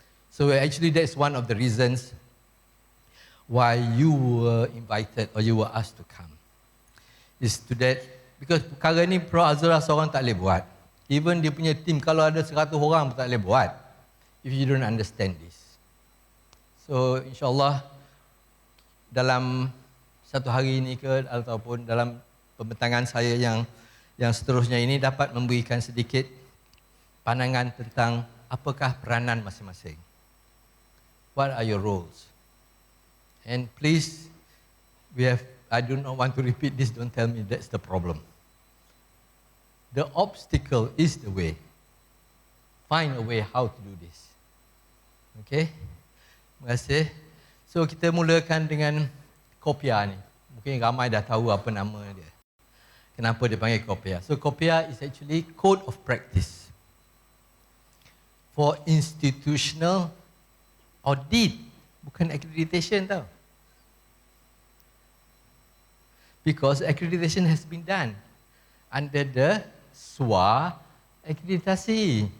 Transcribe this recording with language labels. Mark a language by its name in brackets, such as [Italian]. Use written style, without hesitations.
[English] So actually that's one of the reasons why you were invited or you were asked to come. Is to that, because [Malay] perkara ni Prof. Azura seorang tak boleh buat. Even dia punya team, kalau ada 100 orang pun tak boleh buat. [English] If you don't understand this. [Malay] So insyaAllah dalam satu hari ini ke ataupun dalam pembentangan saya yang seterusnya ini dapat memberikan sedikit pandangan tentang apakah peranan masing-masing. [English] What are your roles? And please, I do not want to repeat this, don't tell me that's the problem. The obstacle is the way. Find a way how to do this. Okay? [Malay] Terima kasih. So kita mulakan dengan COPIA ni. Mungkin ramai dah tahu apa nama dia. Kenapa dia panggil COPIA. [English] So COPIA is actually Code of Practice for Institutional Audit. [Malay] Bukan accreditation tau. [English] Because accreditation has been done under the SWA akreditasi.